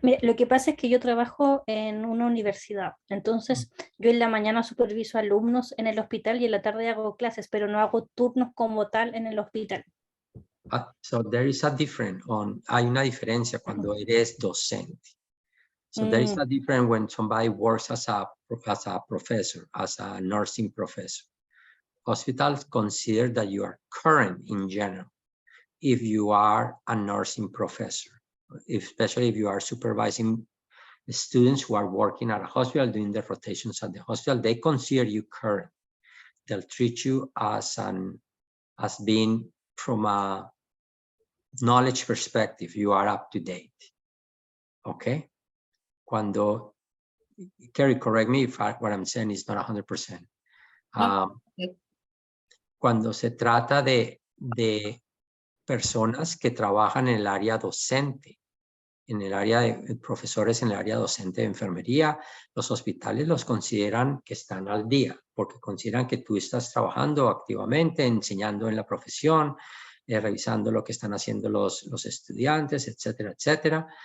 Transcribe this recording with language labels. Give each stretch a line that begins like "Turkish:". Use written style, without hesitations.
Spanish: Mira, lo que pasa es que yo trabajo en una universidad, entonces yo en la mañana superviso alumnos en el hospital y en la tarde hago clases, pero no hago turnos como tal en el hospital.
English: So there is a difference
Spanish: hay una diferencia cuando eres docente.
English: So there is a difference when somebody works as a professor, as a nursing professor. Hospitals consider that you are current in general if you are a nursing professor, especially if you are supervising students who are working at a hospital, doing the rotations at the hospital. They consider you current. They'll treat you as being, from a knowledge perspective, you are up to date. Okay? Carrie, correct me if what I'm saying is not 100%.
Spanish: Cuando se trata de personas que trabajan en el área docente, en el área de profesores, en el área docente de enfermería, los hospitales los consideran que están al día, porque consideran que tú estás trabajando activamente, enseñando en la profesión, revisando lo que están haciendo los estudiantes, etcétera, etcétera.